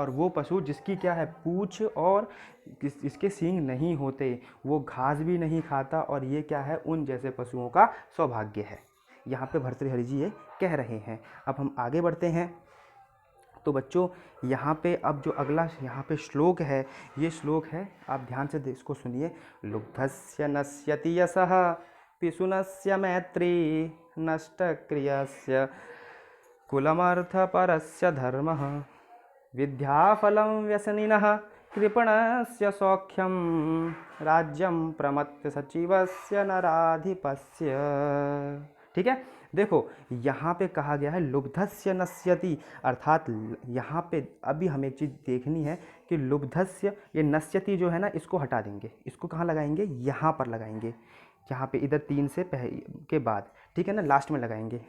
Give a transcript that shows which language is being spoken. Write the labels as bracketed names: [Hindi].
[Hindi] और वो पशु जिसकी क्या है, पूंछ और इसके सींग नहीं होते, वो घास भी नहीं खाता, और ये क्या है, उन जैसे पशुओं का सौभाग्य है। यहाँ पे भर्तृहरि जी ये कह रहे हैं। अब हम आगे बढ़ते हैं। तो बच्चों यहाँ पे अब जो अगला यहाँ पे श्लोक है, ये श्लोक है, आप ध्यान से इसको सुनिए। [Sanskrit] लुब्धस्य नश्यति यशः पिशुनस्य मैत्री नष्टक्रियस्य कुलमर्थपरस्य धर्मः विद्याफलं व्यसनिनः कृपणस्य सौख्यं राज्यं प्रमत्त सचिवस्य नराधिपस्य। [Hindi] ठीक है, देखो यहाँ पे कहा गया है [Sanskrit] लुब्धस्य नश्यति, [Hindi] अर्थात यहाँ पे अभी हमें एक चीज़ देखनी है कि लुब्धस्य, ये नश्यति जो है ना, इसको हटा देंगे, इसको कहाँ लगाएंगे, यहाँ पर लगाएंगे, यहाँ पे इधर 3 से के बाद, ठीक है ना, लास्ट में लगाएंगे।